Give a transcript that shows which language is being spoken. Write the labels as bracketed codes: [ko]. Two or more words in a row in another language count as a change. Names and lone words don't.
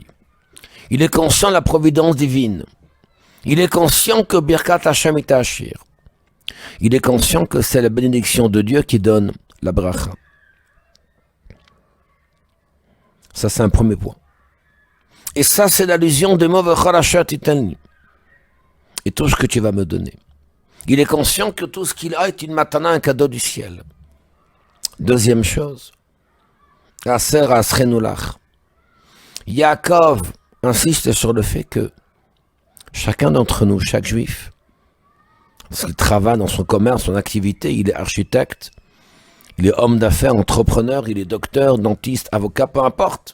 [fr] Il est conscient de la providence divine. Il est conscient que [he] ברכת השם [fr] est Ashir. Il est conscient que c'est la bénédiction de Dieu qui donne la bracha. Ça, c'est un premier point. Et ça, c'est l'allusion des mots [he] וכל אשר תתני. [fr] et tout ce que tu vas me donner. Il est conscient que tout ce qu'il a est une matana, un cadeau du ciel. Deuxième chose, [he] עשר אעשרנו לך. [fr] Yaakov insiste sur le fait que chacun d'entre nous, chaque juif, s'il travaille dans son commerce, son activité, il est architecte, il est homme d'affaires, entrepreneur, il est docteur, dentiste, avocat, peu importe.